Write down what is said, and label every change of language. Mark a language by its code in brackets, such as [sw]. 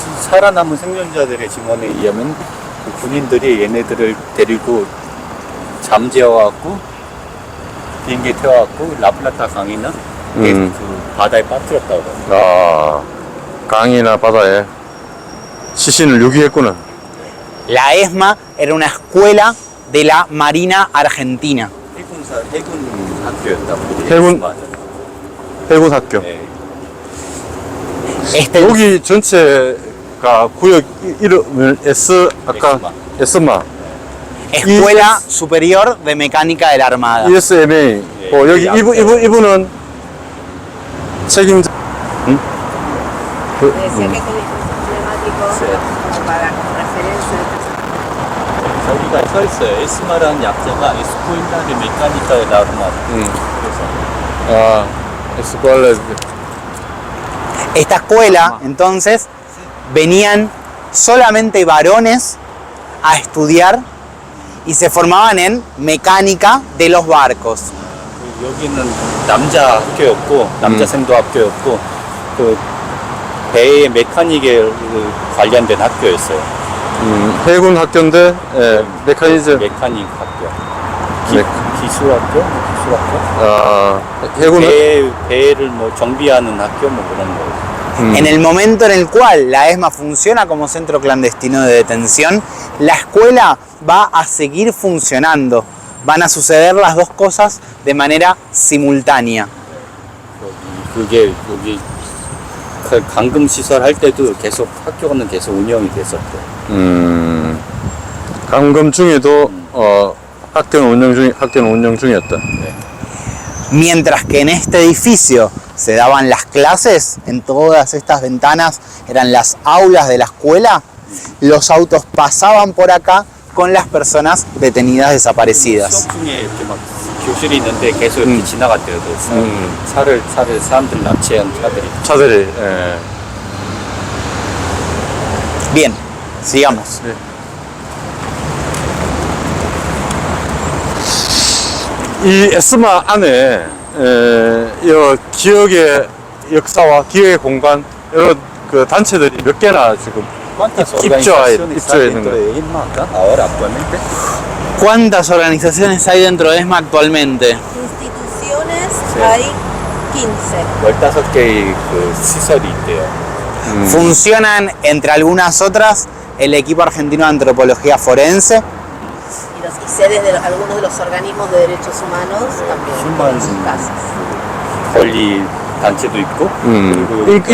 [ko] 살아남은 생존자들의 증언에 의하면 그 군인들이 얘네들을 데리고 잠재워갖고 비행기에 태워갖고 라플라타 강이나 그 바다에 빠뜨렸다고 그래요. 아, 강이나 바다에 시신을 유기했구나. [es] La ESMA era una escuela de la Marina Argentina. [ko] 해군 학교였다고. 해군? 해군 학교. 네. [es] Este, [ko] 여기 전체가 구역 이름을 아까 에스마, [es] Escuela Superior de Mecánica de la Armada. [ko] ESMA. 여기 이분은 책임자. [es] Decía que con discursos emblemáticos, Sí. como para referencia. [ko] 저기가 서 있어요. 에스마라는 약자가 에스코일라 데 메카니카에 나르마. 그래서 아, 에스쿠알레. [es] Esta escuela, entonces, venían solamente varones a estudiar y se formaban en mecánica de los barcos. [ko] 여기는 남자 학교였고 남자 생도 학교였고 그 배의 메카닉에 관련된 학교였어요. 해군 학교인데 메커니즘. 메카닉 학교. 네. 기술 학교? 기술 학교? 아, 해군 배를 뭐 정비하는 학교 뭐 그런 거. [es] En el momento en el cual la ESMA funciona como centro clandestino de detención, la escuela va a seguir funcionando. Van a suceder las dos cosas de manera simultánea. [ko] 그게 여기 그 감금 시설 할 때도 계속 학교는 계속 운영이 됐었대. 감금 중에도 학교는 운영 중이었다. [es] Mientras que en este edificio se daban las clases, en todas estas ventanas eran las aulas de la escuela, los autos pasaban por acá con las personas detenidas desaparecidas. [ko] 수업 중에 이렇게 막 교실이 있는데 계속 이렇게 지나갔대요. 차를 사람들 납치한 차들이. [es] Bien, sigamos. [ko] 이 에스마 안에 이 기억의 역사와 기억의 공간 이런 그 단체들이 몇 개나 지금 [es] ¿Cuántas [ko] 입주해 [es] organizaciones hay [ko] 있는 [es] dentro [ko] 거예요? [es] de ESMA acá ahora actualmente? ¿Cuántas organizaciones hay dentro de ESMA actualmente? Instituciones Sí. hay 15. [ko] 15개의 그 시설이 있대요. [es] Funcionan, entre algunas otras, el equipo argentino de antropología forense, Y sedes de algunos de los organismos de derechos humanos también human- en sus casas. [ko] 권리 단체도 있고 그리고